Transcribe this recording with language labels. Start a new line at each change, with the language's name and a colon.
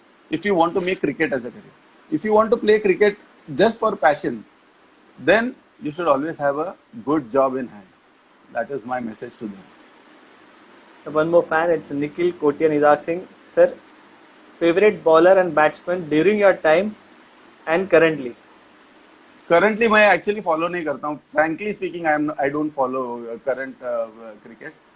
English: If you want to make cricket as a career. If you want to play cricket just for passion, then you should always have a good job in hand. That is my message to them. So one more fan, it's Nikhil Kotian is asking, sir, favorite bowler and batsman during your time and currently? Currently,
Hindi: मैं
English: actually follow
Hindi: नहीं करता हूँ.
English: Frankly speaking, I don't follow current cricket.